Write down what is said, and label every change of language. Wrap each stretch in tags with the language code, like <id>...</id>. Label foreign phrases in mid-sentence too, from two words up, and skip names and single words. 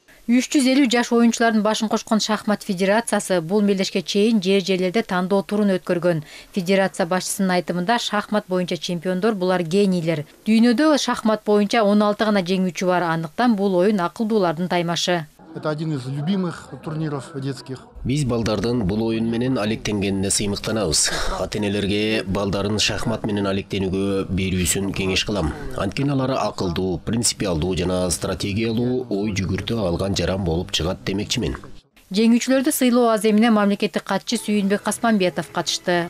<ky>350 жаш оюнчулардын башын кошкон шахмат федерациясы бул мелдешке чейин жер-жерлерде тандоо турун өткөргөн. Федерация башчысынын айтымында шахмат боюнча чемпиондор булар генийлер. Дүйнөдө шахмат боюнча 16 гана жеңүүчү бар, андыктан бул оюн акылдуулардын таймашы.</ky> <ru>Это один из любимых турниров детских.</ru> <ky>Биз балдардын бул оюн менен алектенгенине сыймыктанабыз. Ата-энелерге балдарын шахмат менен алектенүүгө берүүсүн кеңеш кылам. Анткени алар акылдуу, принципиалдуу жана стратегиялуу ой жүгүртө алган жаран болуп чыгат демекчимин. Жеңүүчүлөрдү сыйлоо аземине мамлекеттик катчы Сүйүнбек Касманбетов катышты.</ky>